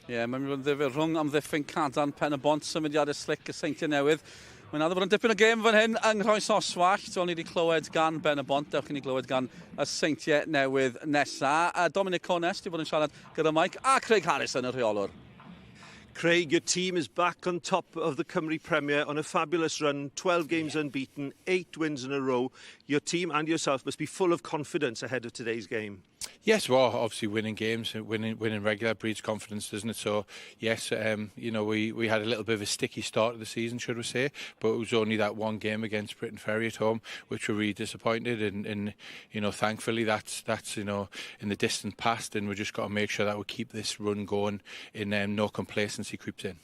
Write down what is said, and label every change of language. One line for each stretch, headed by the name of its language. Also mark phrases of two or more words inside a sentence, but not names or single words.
Welsh: Mae'n mynd yn ddifur rhwng amddiffyn cadan Pen-y-bont, symudiadau slic y Seintiau newydd. Mae'n addo bod yn dipyn o gêm fan hyn yng Nghroes Oswallt. Ni wedi clywed gan Pen-y-bont, dewch i ni glywed gan y Seintiau newydd nesa. Dominic Cones wedi bod yn siarad gyda Mike a Craig Harrison y rheolwr.
English: Craig, your team is back on top of the Cymru Premier on a fabulous run, 12 games unbeaten, 8 wins in a row. Your team and yourself must be full of confidence ahead of today's game. Yes, well, obviously winning games, winning regular breeds confidence, doesn't it? So, yes, we had a little bit of a sticky start of the season, should we say, but it was only that one game against Britain Ferry at home, which we're really disappointed, and thankfully that's in the distant past, and we just got to make sure that we keep this run going, and no complacency creeps in.